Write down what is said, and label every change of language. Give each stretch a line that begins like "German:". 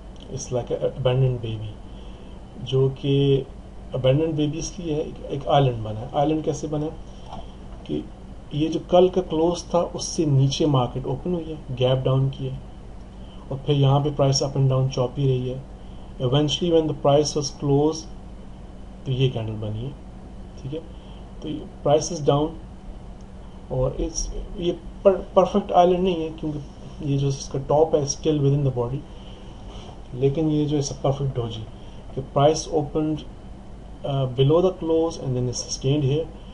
English: it's like a abandoned baby جو کہ abandoned baby
Urdu: اس لیے ہے ایک آئلینڈ بنا ہے. آئلینڈ کیسے بنا کہ یہ جو کل کا کلوز تھا اس سے نیچے مارکیٹ اوپن ہوئی ہے گیپ ڈاؤن کی ہے اور پھر یہاں پہ پرائس اپ اینڈ ڈاؤن چوپی رہی ہے.
English: eventually when the price was close
Urdu: تو یہ کینڈل بنی ہے. ٹھیک ہے. تو
English: price is down
Urdu: اور یہ پرفیکٹ آئلینڈ نہیں ہے کیونکہ یہ جو اس کا ٹاپ ہے
English: Still within the body.
Urdu: لیکن یہ جو ہے پرفیکٹ ڈوجی کہ
English: Price opened below the close and then it's sustained here.